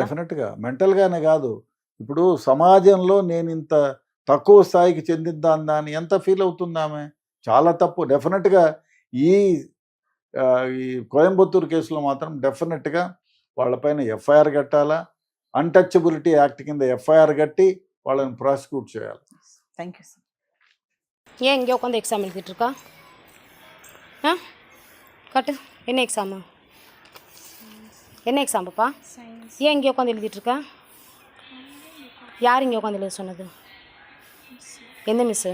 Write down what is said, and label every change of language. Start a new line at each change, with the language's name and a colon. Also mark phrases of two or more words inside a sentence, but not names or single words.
Telugu: డెఫినెట్గా మెంటల్గానే కాదు, ఇప్పుడు సమాజంలో నేను ఇంత తక్కువ స్థాయికి చెందిద్దాందా అని ఎంత ఫీల్ అవుతుంది ఆమె. చాలా తప్పు. డెఫినెట్గా ఈ కోయంబత్తూరు కేసులో మాత్రం డెఫినెట్గా వాళ్ళపైన ఎఫ్ఐఆర్ కట్టాలా.
English: untouchability act
Telugu: కింద ఎఫ్ఐఆర్ கட்டி వాళ్ళని ప్రాసిక్యూట్ చేయాలి.
English: thank you sir.
Tamil: ஏன் இங்கே உட்காந்து எக்ஸாம் எழுதிட்டு இருக்கா? காட்டு, என்ன எக்ஸாமு? என்ன எக்ஸாம் பாப்பா? ஏன் இங்கே உட்காந்து எழுதிட்டு இருக்கா? யார் இங்கே உட்காந்து எழுத சொன்னது? எந்த மிஸ்ஸு?